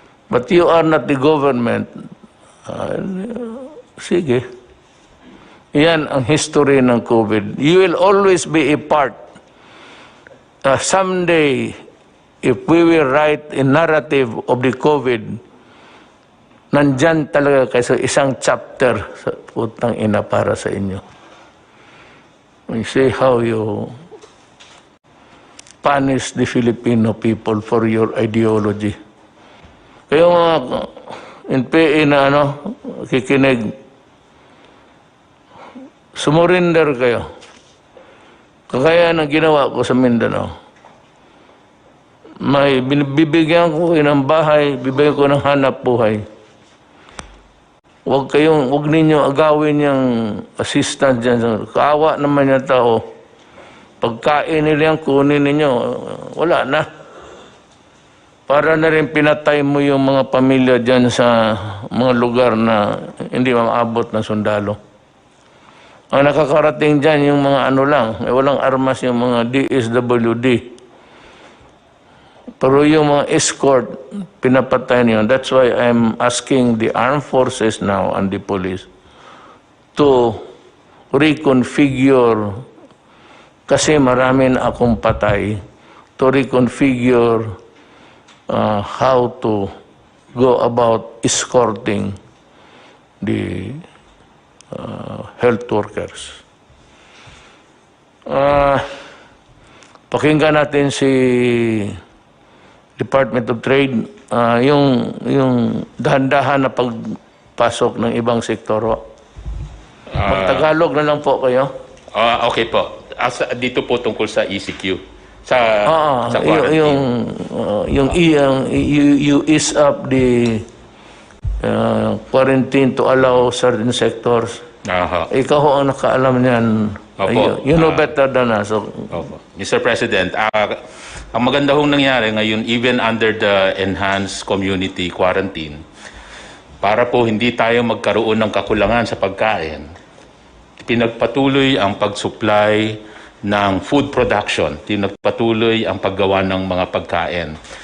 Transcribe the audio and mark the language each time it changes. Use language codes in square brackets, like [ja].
[en] But you are not the government. [tl] Sige. Yan ang history ng COVID. [en] You will always be a part. Someday, if we will write a narrative of the COVID, [tl] nandyan talaga kayo sa isang chapter sa putang ina para sa inyo. [en] You see how you punish the Filipino people for your ideology. [tl] Kayo mga NPA na kikinig, sumurinder kayo. Kagaya ng ginawa ko sa Mindanao. may bibigyan ko kayo ng bahay, bibigyan ko ng hanap buhay. Huwag ninyo agawin yung assistant dyan. Kaawa naman yung tao. Pagkain nila yan, kunin ninyo, wala na. Para na rin pinatay mo yung mga pamilya dyan sa mga lugar na hindi maabot ng sundalo. Ang nakakarating dyan yung mga ano lang, walang armas yung mga DSWD. Pero yung mga escort, pinapatay niyo. [en] That's why I'm asking the armed forces now and the police to reconfigure, [tl] kasi marami na akong patay, [en] to reconfigure how to go about escorting the health workers. [tl] Pakinggan natin si Department of Trade, yung dahan-dahan na pagpasok ng ibang sektor. Magtagalog na lang po kayo. Okay po. Dito po tungkol sa ECQ. Sa quarantine. [en] You ease up the quarantine to allow certain sectors. [tl] Ikaw ho ang nakaalam niyan. Opo. [en] You know better than us. So, [tl] Opo. Mr. President, ang maganda hong nangyari ngayon, [en] even under the enhanced community quarantine, [tl] para po hindi tayo magkaroon ng kakulangan sa pagkain, pinagpatuloy ang pag-supply ng food production, pinagpatuloy ang paggawa ng mga pagkain.